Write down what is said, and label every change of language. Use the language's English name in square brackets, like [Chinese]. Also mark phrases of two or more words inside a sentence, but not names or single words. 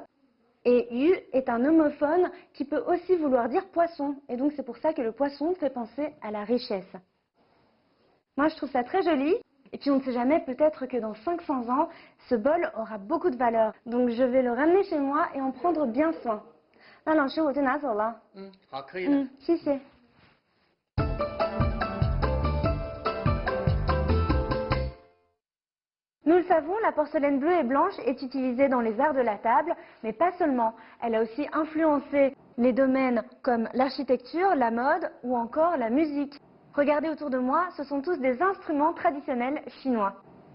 [French] Et yu est un homophone qui peut aussi vouloir dire poisson. Et donc c'est pour ça que le poisson fait penser à la richesse. Moi je trouve ça très joli. Et puis on ne sait jamais, peut-être que dans 500 ans, ce bol aura beaucoup de valeur. Donc je vais le ramener chez moi et en prendre bien soin. [Chinese] 那老师我就拿走了。好，可以的。 [French] 谢谢。Nous le savons, la porcelaine bleue et blanche est utilisée dans les arts de la table, mais pas seulement. Elle a aussi influencé les domaines comme l'architecture, la mode ou encore la musique. Regardez autour de moi, ce sont tous des instruments traditionnels chinois.